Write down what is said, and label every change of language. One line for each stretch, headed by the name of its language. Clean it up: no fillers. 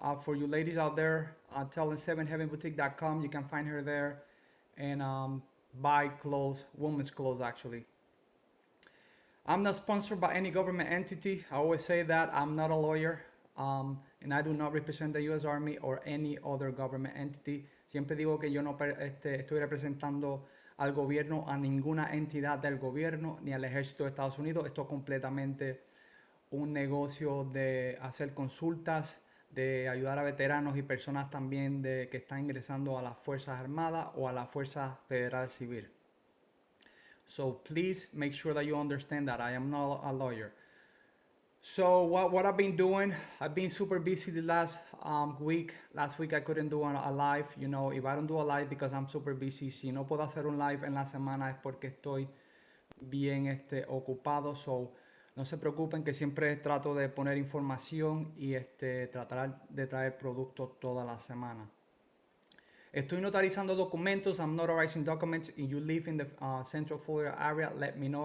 English: For you ladies out there, tell them 7heavenboutique.com. You can find her there. And buy clothes, women's clothes actually. I'm not sponsored by any government entity. I always say that. I'm not a lawyer. And I do not represent the U.S. Army or any other government entity.
Spanish: Siempre digo que yo no estoy representando al gobierno, a ninguna entidad del gobierno, ni al ejército de Estados Unidos. Esto es completamente un negocio de hacer consultas, de ayudar a veteranos y personas también que están ingresando a las Fuerzas Armadas o a la Fuerza Federal Civil.
English: So please make sure that you understand that I am not a lawyer. So what I've been doing, I've been super busy the last week. Last week I couldn't do a live.
Spanish: You know, if I don't do a live because I'm super busy, si no puedo hacer un live en la semana es porque estoy bien ocupado. So no se preocupen que siempre trato de poner información y tratar de traer productos toda la semana. Estoy notarizando documentos.
English: I'm notarizing documents. If you live in the Central Florida area, let me know.